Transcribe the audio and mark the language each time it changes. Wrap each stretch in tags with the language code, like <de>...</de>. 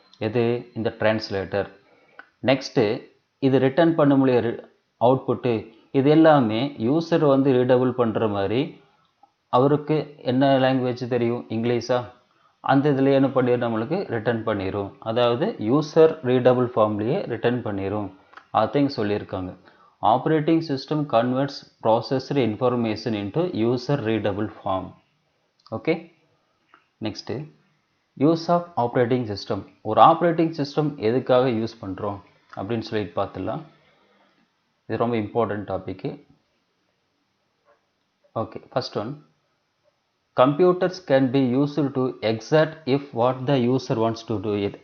<ta>எது, இந்த translator. Next இது ரிட்டர்ன் பண்ண முடிய அவுட்புட்டு இது எல்லாமே யூசர் வந்து ரீடபிள் பண்ணுற மாதிரி, அவருக்கு என்ன லாங்குவேஜ் தெரியும், இங்கிலீஷா, அந்த இதில் என்ன பண்ணிடும், நம்மளுக்கு ரிட்டர்ன் பண்ணிடும். அதாவது யூசர் ரீடபிள் ஃபார்ம்லேயே ரிட்டர்ன் பண்ணிடும். அதையும் சொல்லியிருக்காங்க.</ta> <en>Operating system converts processed information into user readable form. Okay. Next, use of operating system.</en> <ta>ஒரு ஆப்ரேட்டிங் சிஸ்டம் எதுக்காக யூஸ் பண்ணுறோம் அப்படின்னு சொல்லிட்டு பார்த்துடலாம். இது ரொம்ப important டாபிக்கு.</ta> <en>Okay, first one, computers can be used to exact if what the user wants to do it.</en>